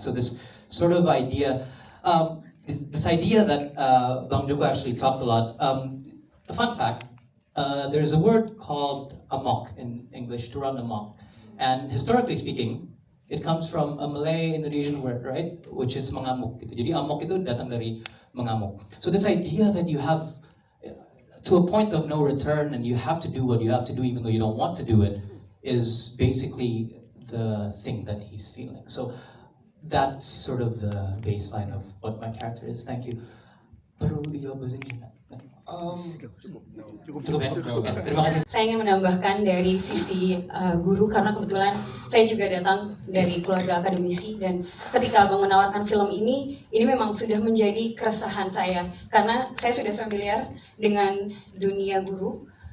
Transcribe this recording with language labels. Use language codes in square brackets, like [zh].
[en] So this sort of idea, this idea that Bang Joko actually talked a lot, a fun fact, there's a word called amok in English, to run amok. And historically speaking, it comes from a Malay Indonesian word, right? Which is mengamuk. [id] Jadi amok itu datang dari mengamuk. [en] So this idea that you have to a point of no return and you have to do what you have to do even though you don't want to do it is basically the thing that he's feeling. So that's sort of the baseline of what my character is. Thank you. [id] Perlu dijawab bahasa Inggris nggak? Cukup ya? Oke, terima kasih. Saya ingin menambahkan dari sisi guru karena kebetulan saya juga datang dari keluarga akademisi dan ketika Abang menawarkan film ini memang sudah menjadi keresahan saya karena saya sudah familiar dengan dunia guru.